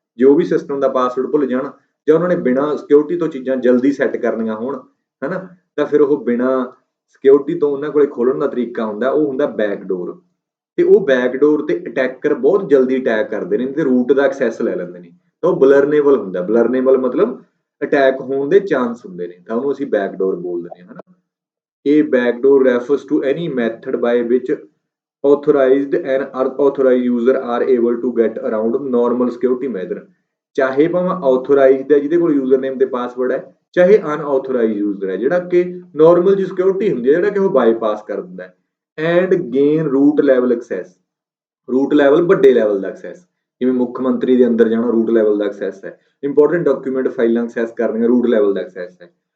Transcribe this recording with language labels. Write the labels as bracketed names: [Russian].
[Punjabi] ਜੇ ਉਹ ਵੀ ਸਿਸਟਮ ਦਾ ਪਾਸਵਰਡ ਭੁੱਲ ਜਾਣ, ਜਾਂ ਉਹਨਾਂ ਨੇ ਬਿਨਾਂ ਸਿਕਿਉਰਿਟੀ ਤੋਂ ਚੀਜ਼ਾਂ ਜਲਦੀ ਸੈੱਟ ਕਰਨੀਆਂ ਹੋਣ, ਹਨਾ, ਤਾਂ ਫਿਰ ਉਹ ਬਿਨਾਂ ਸਿਕਿਉਰਿਟੀ ਤੋਂ ਉਹਨਾਂ ਕੋਲੇ ਖੋਲਣ ਦਾ ਤਰੀਕਾ ਹੁੰਦਾ, ਉਹ ਹੁੰਦਾ ਬੈਕਡੋਰ। ਤੇ ਉਹ ਬੈਕਡੋਰ ਤੇ ਅਟੈਕਰ ਬਹੁਤ ਜਲਦੀ ਅਟੈਕ ਕਰਦੇ ਨੇ ਤੇ ਰੂਟ ਦਾ ਐਕਸੈਸ ਲੈ ਲੈਂਦੇ ਨੇ। ਤਾਂ ਉਹ ਬਲਰਨੇਬਲ ਹੁੰਦਾ, ਬਲਰਨੇਬਲ ਮਤਲਬ ਅਟੈਕ ਹੋਣ ਦੇ ਚਾਂਸ ਹੁੰਦੇ ਨੇ, ਤਾਂ ਉਹਨੂੰ ਅਸੀਂ ਬੈਕਡੋਰ ਬੋਲਦੇ ਹਾਂ, ਹਨਾ। [English] ਇਹ backdoor refers to any method by which authorized and unauthorized user are able to get around normal security measure। [Punjabi] ਚਾਹੇ ਭਾਵੇਂ authorized ਹੈ ਜਿਹਦੇ ਕੋਲ ਯੂਜ਼ਰ ਨੇਮ ਤੇ ਪਾਸਵਰਡ ਹੈ, ਚਾਹੇ unauthorized ਯੂਜ਼ਰ ਹੈ ਜਿਹੜਾ ਕਿ ਨਾਰਮਲ ਜੀ ਸਿਕਿਉਰਿਟੀ ਹੁੰਦੀ ਹੈ, ਜਿਹੜਾ ਕਿ ਉਹ ਬਾਈਪਾਸ ਕਰ ਦਿੰਦਾ ਹੈ। And gain route level access, route level ਵੱਡੇ ਲੈਵਲ ਦਾ ਐਕਸੈਸ, ਜਿਵੇਂ ਮੁੱਖ ਮੰਤਰੀ ਦੇ ਅੰਦਰ ਜਾਣਾ ਰੂਟ ਲੈਵਲ ਦਾ ਐਕਸੈਸ ਹੈ, ਇੰਪੋਰਟੈਂਟ ਡਾਕੂਮੈਂਟ ਫਾਈਲਾਂ ਐਕਸੈਸ ਕਰਨੀਆਂ ਰੂਟ ਲੈਵਲ ਦਾ ਐਕਸੈਸ ਹੈ।